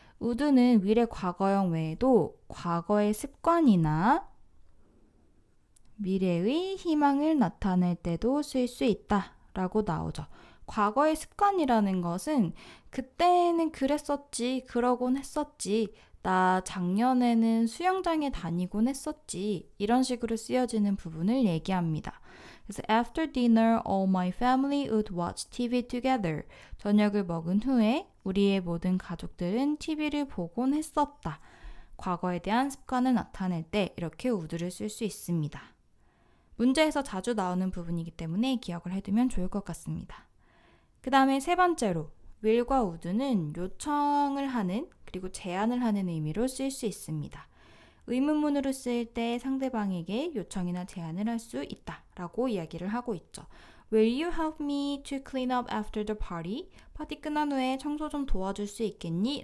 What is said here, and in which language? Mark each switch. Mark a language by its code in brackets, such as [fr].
[ko] would는 will의 과거형 외에도 과거의 습관이나 미래의 희망을 나타낼 때도 쓸 수 있다 라고 나오죠. 과거의 습관이라는 것은 그때는 그랬었지, 그러곤 했었지, 나 작년에는 수영장에 다니곤 했었지 이런 식으로 쓰여지는 부분을 얘기합니다. 그래서 [en] after dinner, all my family would watch TV together. [ko] 저녁을 먹은 후에 우리의 모든 가족들은 TV를 보곤 했었다. 과거에 대한 습관을 나타낼 때 이렇게 would를 쓸 수 있습니다. 문제에서 자주 나오는 부분이기 때문에 기억을 해두면 좋을 것 같습니다. 그 다음에 세 번째로 will과 would는 요청을 하는 그리고 제안을 하는 의미로 쓸 수 있습니다. 의문문으로 쓸 때 상대방에게 요청이나 제안을 할 수 있다 라고 이야기를 하고 있죠. [en] Will you help me to clean up after the party? [ko] 파티 끝난 후에 청소 좀 도와줄 수 있겠니?